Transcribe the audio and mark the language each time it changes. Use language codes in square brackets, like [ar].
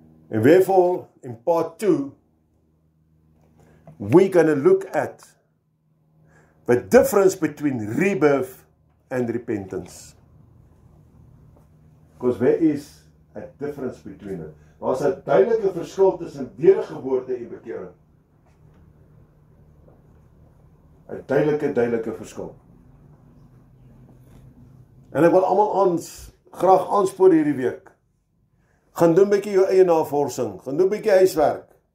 [en] And therefore, in part 2, we're going to look at the difference between rebirth and repentance. Because there is a difference between it. [af] Daar's 'n duidelike verskil tussen wedergeboorte en bekering. 'n duidelike verskil. En ek wil almal graag aanspoor hierdie week. Gaan doen 'n bietjie jou eie navorsing, gaan doen 'n bietjie huiswerk.